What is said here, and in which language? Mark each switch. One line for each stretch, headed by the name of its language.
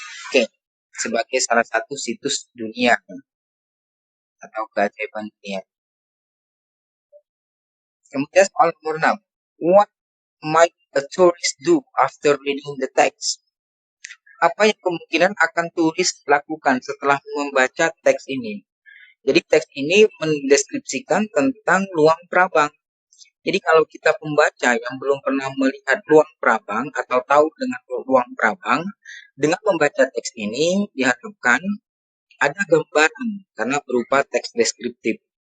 Indonesian: Oke, sebagai salah satu situs dunia atau keajaiban dunia. Kemudian soal nomor 6.
English: What might a tourist do after reading the text?
Indonesian: Apa yang kemungkinan akan turis lakukan setelah membaca teks ini? Jadi teks ini mendeskripsikan tentang Luang Prabang. Jadi kalau kita pembaca yang belum pernah melihat Luang Prabang atau tahu dengan Luang Prabang, dengan membaca teks ini diharapkan ada gambaran karena berupa teks deskriptif.